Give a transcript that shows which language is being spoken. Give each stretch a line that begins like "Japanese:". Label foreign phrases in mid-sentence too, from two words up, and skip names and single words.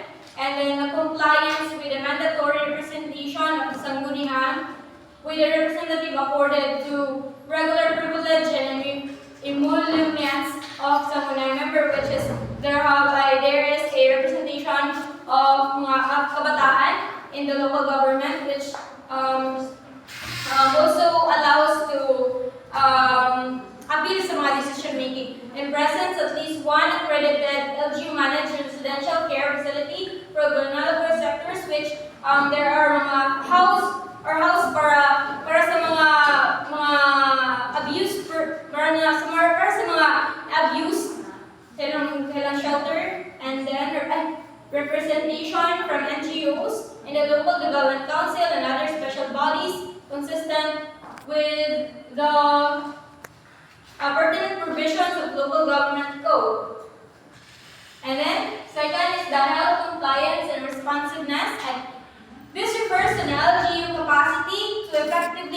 English: and then the compliance with the mandatory representation of the Sangguniang with the representative accorded to regular privilege and emoluments of Sangguniang member, which is there is a representation of
Filipino: mga kabataan
English: in the local government, which also allows to appeal
Filipino: sa mga
English: decision making. In presence, at least one accredited LGU managed residential care facility for vulnerable sectors, which there are
Filipino: mga house para sa mga
English: abuse
Filipino: para sa mga abuse kailang
English: shelter, and then representation from NGOs in the local development council and other special bodies consistent with the pertinent provisions of local government code. And then second is the health compliance and responsiveness, and this refers to the LGU capacity to effectively